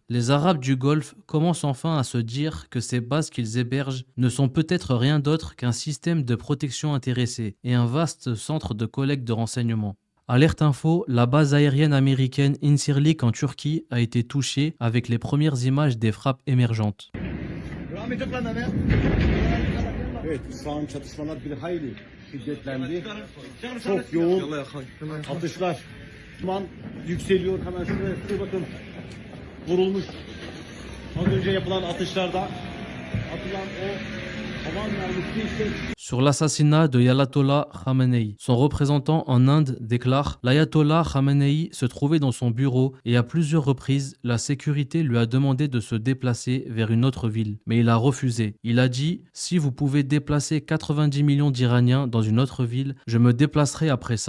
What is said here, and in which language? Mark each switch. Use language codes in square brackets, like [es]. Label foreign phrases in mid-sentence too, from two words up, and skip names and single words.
[fr] Les Arabes du Golfe commencent enfin à se dire que ces bases qu'ils hébergent ne sont peut-être rien d'autre qu'un système de protection intéressé et un vaste centre de collecte de renseignements. Alerte info, la base aérienne américaine Incirlik en Turquie a été touchée avec les premières images des frappes émergentes. [tr] Evet, şu an çatışmalar bir hayli şiddetlendi. Çok yoğun atışlar. Duman yükseliyor. Hemen şuraya bakın. Vurulmuş. Az önce yapılan atışlarda atılan o havan mermisi işte. [fr] Sur l'assassinat de Ayatollah Khamenei, son représentant en Inde déclare « L'Ayatollah Khamenei se trouvait dans son bureau et à plusieurs reprises, la sécurité lui a demandé de se déplacer vers une autre ville. Mais il a refusé. Il a dit « Si vous pouvez déplacer 90 millions d'Iraniens dans une autre ville, je me déplacerai après ça.